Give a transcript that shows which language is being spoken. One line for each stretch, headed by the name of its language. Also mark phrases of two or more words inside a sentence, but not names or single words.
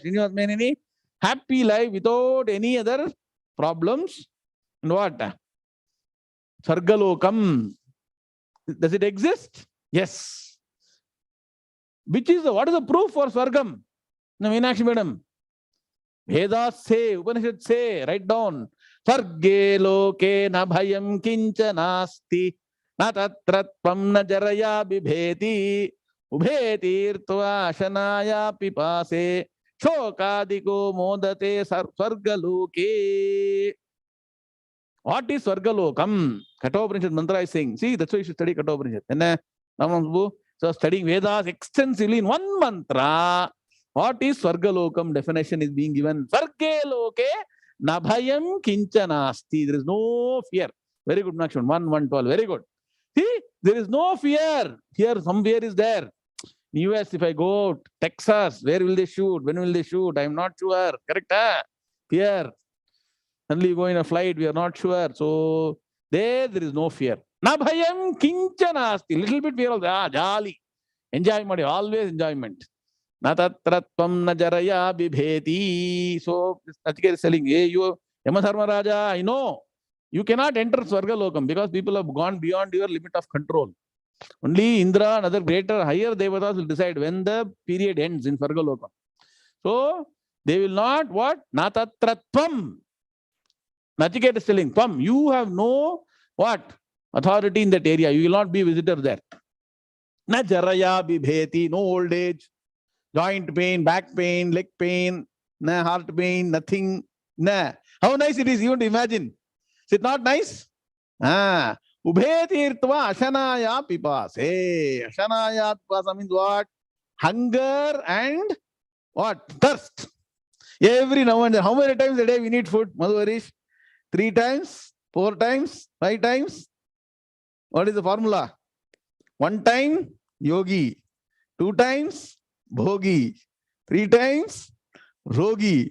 English: Happy life without any other problems. And what? Sargalokam. Does it exist? Yes. What is the proof for Swargam? No, Meenakshi madam. Vedas say, Upanishad say, write down.
Sanskrit: Sarge loke na bhayam kincha nasti na tatratvam na jaraya bibheti ubheti irtva shanaya pipase shokadiko modate swargaloke.
English: What is Swargalokam? Kathopanishad mantra is saying. See, that's why you should study Kathopanishad. So studying Vedas extensively in one mantra. What is Swargalokam? Definition is being given.
Sanskrit: Sarge loke nabhayam kinchanasti.
English: There is no fear. Very good, Nakshman. 1:12. Very good. See, there is no fear. Here, some fear is there. In US, if I go Texas, where will they shoot? When will they shoot? I am not sure. Correct? Fear. Suddenly you go in a flight, we are not sure. So there is no fear.
Sanskrit: Nabhayam kinchanasti.
English: Little bit fear also. Jolly. Enjoyment. Always enjoyment.
Sanskrit: Natatratvam najaraya bibheti.
English: So Nachiketa is telling, hey, you, Yamadharmaraja, I know. You cannot enter Swargalokam because people have gone beyond your limit of control. Only Indra and other greater, higher devatas will decide when the period ends in Swargalokam. So they will not what? Natatratvam. Nachiketa is telling, Tvam, you have no what? Authority in that area. You will not be visitor there.
Sanskrit: Na jaraya bibheti,
English: no old age, joint pain, back pain, leg pain, na heart pain, nothing. Na. How nice it is even to imagine. Is it not nice?
Sanskrit: Ubheti irtva ashanaya pipase. Ashanaya pipasa
English: means what? Hunger and what? Thirst. Every now and then. How many times a day we need food, Madhuvarish? 3 times, 4 times, 5 times. What is the formula? 1 time, yogi. 2 times, bhogi. 3 times, rogi.